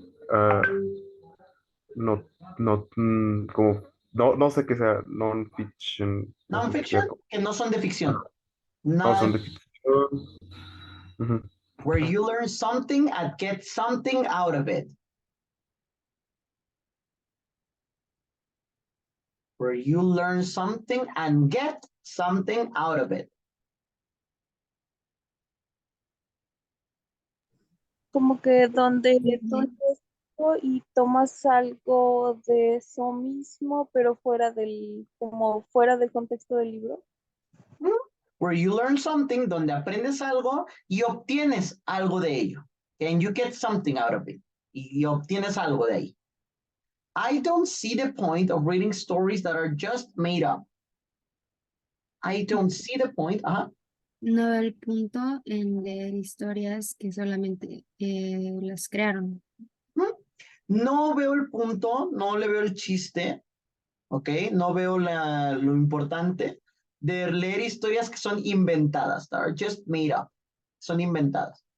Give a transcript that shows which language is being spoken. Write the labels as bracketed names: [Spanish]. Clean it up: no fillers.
[Spanish] Ah, no, como, no sé qué sea, non-fiction, no sé qué sea, Nonfiction, que no son de ficción. no Nada son de de ficción. Ujú. [English] where you learn something and get something out of it. Where you learn something and get something out of it. [Spanish] Como que donde tú Ujú. lees algo y tomas algo de eso mismo, pero como fuera del contexto del libro. [English] Where you learn something, [Spanish] donde aprendes algo y obtienes algo de ello. [English] And you get something out of it. [Spanish] Y obtienes algo de ahí. [English] I don't see the point of reading stories that are just made up. I don't see the point. Ajá. [Spanish] No veo el punto en leer historias que solamente las crearon. No veo el punto, no le veo el chiste, ¿ok? No veo lo importante de leer historias que son inventadas, [English] that are just made up, [Spanish] son inventadas.